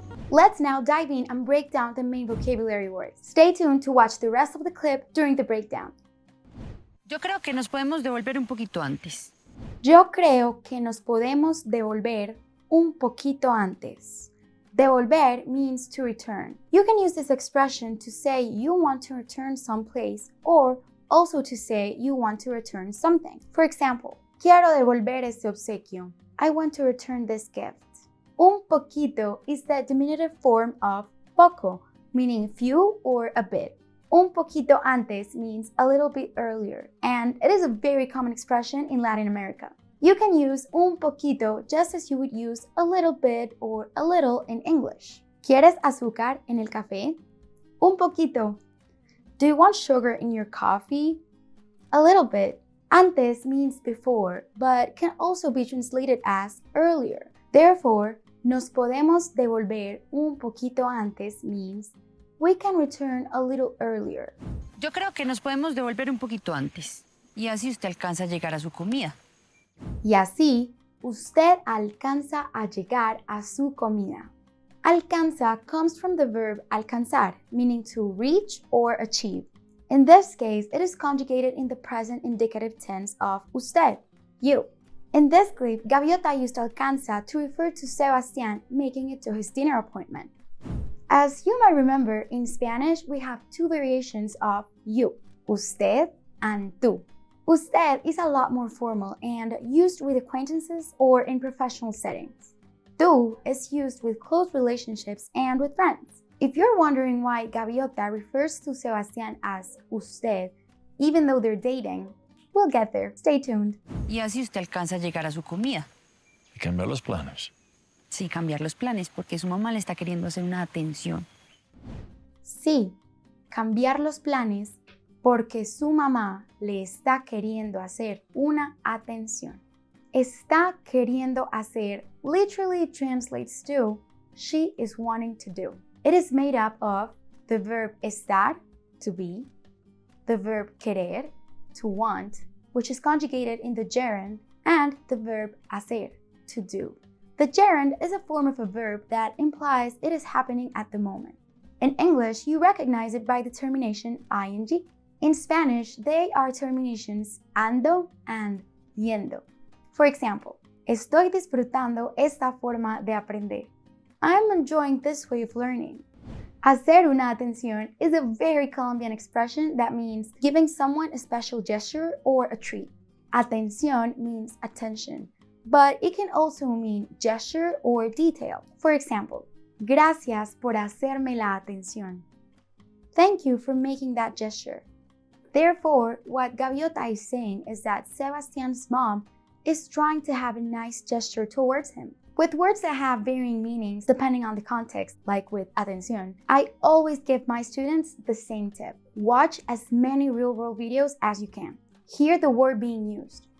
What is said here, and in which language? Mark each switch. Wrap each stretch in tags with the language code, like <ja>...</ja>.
<en>Let's now dive in and break down the main vocabulary words. Stay tuned to watch the rest of the clip during the breakdown.</en> <es>Yo creo que nos podemos devolver un poquito antes. Yo creo que nos podemos devolver un poquito antes.</es> <en>Devolver means to return. You can use this expression to say you want to return someplace or also to say you want to return something. For example,</en> <es>quiero devolver este obsequio.</es> <en>I want to return this gift.</en> <es>Un poquito</es> <en>is the diminutive form of poco, meaning few or a bit.</en> <es>Un poquito antes</es> <en>means a little bit earlier, and it is a very common expression in Latin America. You can use</en> <es>un poquito</es> <en>just as you would use a little bit or a little in English.</en> <es>¿Quieres azúcar en el café? Un poquito.</es> <en>Do you want sugar in your coffee? A little bit. Antes means before, but can also be translated as earlier. Therefore,</en> <es>nos podemos devolver un poquito antes</es> <en>means we can return a little earlier.</en> <es>Yo creo que nos podemos devolver un poquito antes. Y así usted alcanza a llegar a su comida. Y así, usted alcanza a llegar a su comida.</es> <en>Alcanza comes from the verb alcanzar, meaning to reach or achieve. In this case, it is conjugated in the present indicative tense of usted, you. In this clip, Gaviota used alcanza to refer to Sebastian making it to his dinner appointment. As you might remember, in Spanish, we have two variations of you, usted and tú. Usted is a lot more formal and used with acquaintances or in professional settings. Tú is used with close relationships and with friends. If you're wondering why Gaviota refers to Sebastian as usted, even though they're dating, we'll get there. Stay tuned.</en> <es>Y así usted alcanza a llegar a su comida. Y cambiar los planes. Sí, cambiar los planes, porque su mamá le está queriendo hacer una atención. Sí, cambiar los planes porque su mamá le está queriendo hacer una atención. Está queriendo hacer</es> <en>literally translates to she is wanting to do. It is made up of the verb estar, to be, the verb querer, to want, which is conjugated in the gerund, and the verb hacer, to do. The gerund is a form of a verb that implies it is happening at the moment. In English, you recognize it by the termination ing. In Spanish, they are terminations ando and yendo. For example,</en> <es>estoy disfrutando esta forma de aprender.</es> <en>I'm enjoying this way of learning.</en> <es>Hacer una atención</es> <en>is a very Colombian expression that means giving someone a special gesture or a treat. Atención means attention, but it can also mean gesture or detail. For example,</en> <es>gracias por hacerme la atención.</es> <en>Thank you for making that gesture. Therefore, what Gaviota is saying is that Sebastian's mom is trying to have a nice gesture towards him. With words that have varying meanings depending on the context, like with atención, I always give my students the same tip. Watch as many real-world videos as you can. Hear the word being used.</en>